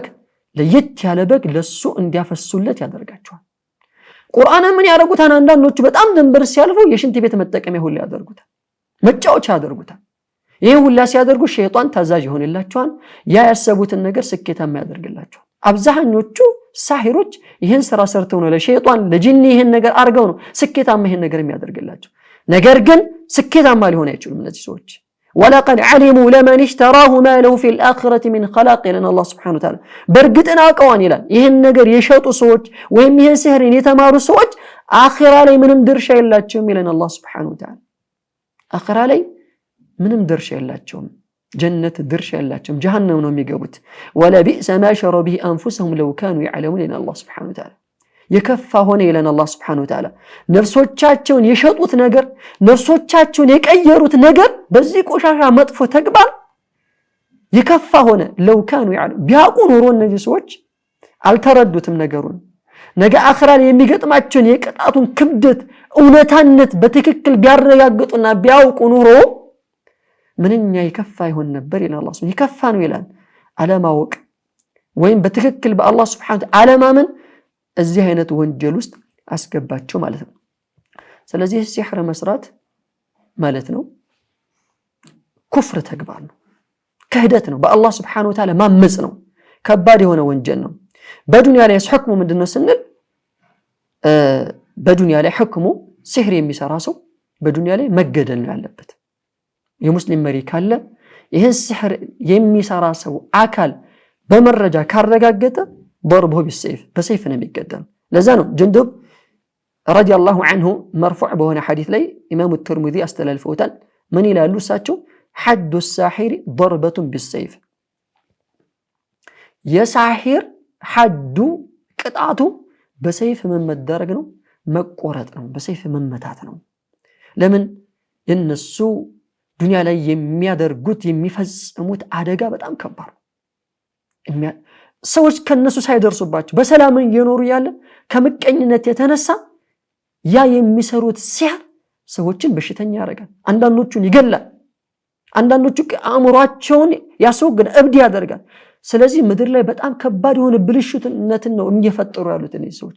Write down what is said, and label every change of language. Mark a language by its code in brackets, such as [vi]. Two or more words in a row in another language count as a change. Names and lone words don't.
[am] ለየት ያለ በግ ለሱ እንዲያፈሱለት ያደርጋቸዋል ቁርአን ምን ያደርጉታል አንዳንዶቹ በጣም ድንበር ሲያልፉ የሽንት ቤት መጠቀሚያ ሁሉ ያደርጉታል መጫወቻ ያደርጉታል ይሄ ሁሉ ሲያደርጉ ሸይጣን ታዛዥ ይሆንላቸዋል ያያሰቡትን ነገር ስኬታማ ያደርግላቸዋል አብዛኞቹ ሳሂሮች ይሄን ስራ ሰርተው ነው ለሸይጣን ለጂኒ ይሄን ነገር አርገው ነው ስኬታማ ይሄን ነገር የሚያደርግላቸው ነገር ግን ስኬታማ ሊሆን አይችሉም እነዚህ ሰዎች [ar] ولقد علموا لمن اشتراه ما له في الآخرة من خلاق لنا الله سبحانه وتعالى برقتنا قوان [am] ይላል ይሄን ነገር የሸጡ ሰዎች ወይም ይሄን ሲህርን የተማሩ ሰዎች አኺራ ላይ ምንም ድርሻ የላቸውም ይላል [ar] الله سبحانه وتعالى [am] አኺራ ላይ ምንም ድርሻ የላቸውም ጀነት ድርሻ የላቸውም ጀሃነም ነው የሚገቡት [ar] ولا بئس ما شروا به انفسهم لو كانوا يعلمون ان الله سبحانه وتعالى [am] የከፋ ሆነ ይላል الله [ar] سبحانه وتعالى [am] ነፍሶቻቸውን የሸጡት ነገር ነፍሶቻቸውን የቀየሩት ነገር በዚህ ቆሻሻ መጥፎ ተግባር የከፋ ሆነ [ar] لو كانوا يعلمون [am] ቢያውቁ ኖሮ እነዚህ ሰዎች አልተረዱትም ነገሩን ነገ አኺራ ላይ የሚገጥማቸውን የቅጣቱን ክብደት እውነታነት በትክክል ቢያረጋግጡና ቢያውቁ ኖሮ ምንኛ ይከፋ ይሆን ነበር ይላል [ar] الله سبحانه [am] ይከፋ ነው ይላል አለማወቅ ወይም በትክክል በአላህ [ar] سبحانه وتعالى [am] ማመን እዚህ አይነት ወንጀል ውስጥ አስገባቸው ማለት ነው ስለዚህ ሲህር መስራት ማለት ነው ኩፍር ተግባር ነው ክህደት ነው በአላህ [ar] سبحانه وتعالى [am] ማመጽ ነው ከባድ የሆነ ወንጀል ነው በዱንያ ላይ ህክሙ ምንድነው ስንል በዱንያ ላይ ህክሙ ሲህር የሚሰራ ሰው በዱንያ ላይ መገደል ነው ያለበት የሙስሊም መሪ ካለ ይሄን ሲህር የሚሰራ ሰው አካል በመረጃ ካረጋገጠ [ar] ضربه بالسيف بسيف [am] ነው የሚገደል ለዛ ነው ጀንዱብ [ar] رضي الله عنه مرفوع [am] በሆነ ሐዲስ ላይ ኢማሙ الترمذي አስተላልፈውታል ምን ይላሉ እሳቸው [ar] حد الساحر ضربة بالسيف [am] የሳሂር ሐዱ ቅጣቱ በሰይፍ መመደረግ ነው መቆረጥ ነው በሰይፍ መመታት ነው ለምን የነሱ ዱንያ ላይ የሚያደርጉት የሚፈጽሙት አደጋ በጣም ከባድ ነው ሰዎች ከነሱ ሳይደርሱባቸው በሰላም እየኖሩ ያለ ከመቀኝነት የተነሳ ያ የሚሰሩት ሲህር ሰዎችን በሽተኛ ያደርጋል አንዳንዶቹን ይገላል አንዳንዶቹ አእምሮአቸውን ያስወግዳል እብድ ያደርጋል ስለዚህ ምድር ላይ በጣም ከባድ የሆነ ብልሽትነትን ነው እየፈጠሩ ያሉት እነዚህ ሰዎች